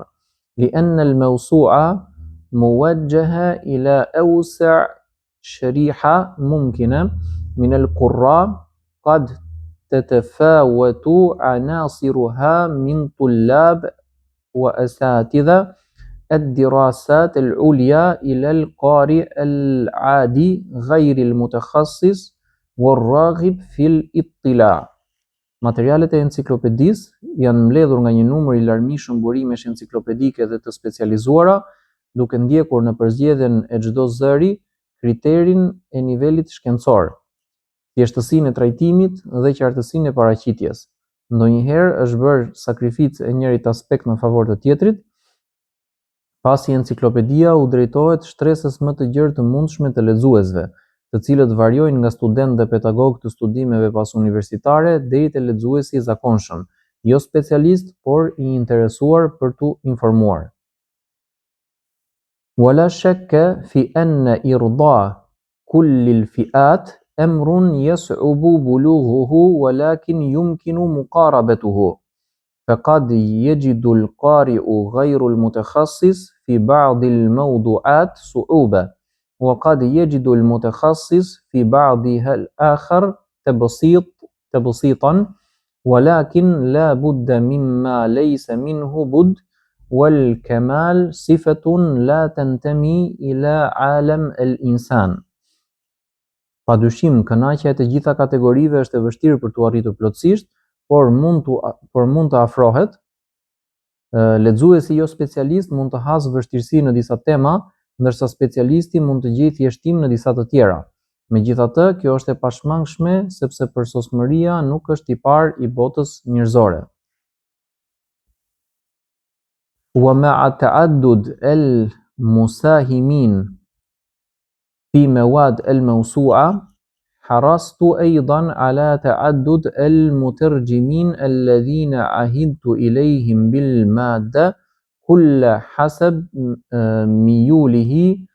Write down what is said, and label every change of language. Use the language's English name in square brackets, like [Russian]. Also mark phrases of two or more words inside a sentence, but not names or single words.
[Arabic] لأن الموسوعة موجهة إلى أوسع شريحة ممكنة من القراء، قد تتفاوت عناصرها من طلاب وأساتذة الدراسات العليا إلى القارئ العادي غير المتخصص والراغب في الاطلاع. [Albanian] Materialet e enciklopedisë janë mbledhur nga një numër i larmishëm burimesh enciklopedike dhe të specializuara, duke ndjekur në përzgjedhjen e çdo zëri kriterin e nivelit shkencor, thjeshtësinë e trajtimit dhe qartësinë e paraqitjes. Ndonjëherë është bërë sakrificë e njërit aspekt në favor të tjetrit, pasi enciklopedia u drejtohet shtresës më të gjerë të mundshme të lexuesve, të cilët variojnë nga student dhe pedagog të studimeve pas universitare deri te lexuesi i zakonshëm, jo specialist, por i interesuar për tu informuar. [Arabic] ولا شك في أن إرضاء كل الفئات أمر يصعب بلوغه، ولكن يمكن مقاربته، فقد يجد القارئ غير المتخصص في بعض الموضوعات صعوبة، وقد يجد المتخصص في بعضها الآخر تبسيطا، ولكن لا بد مما ليس منه بد، والكمال صفة لا تنتمي إلى عالم الإنسان. [Albanian] Padyshim, kënaqja e të gjitha kategorive është e vështirë për t'u arritur plotësisht, por mund të afrohet. Lexuesi jo specialist mund të hasë vështirësi në disa tema, ndërsa specialisti mund të gjejë thjeshtim në disa të tjera. Megjithatë, kjo është e pashmangshme sepse përsosmëria nuk është tipar i botës njerëzore. [Arabic] ومع تعدد المساهمين في مواد الموسوعة، حرصت أيضا على تعدد المترجمين الذين عهدت إليهم بالمادة، كل حسب ميوله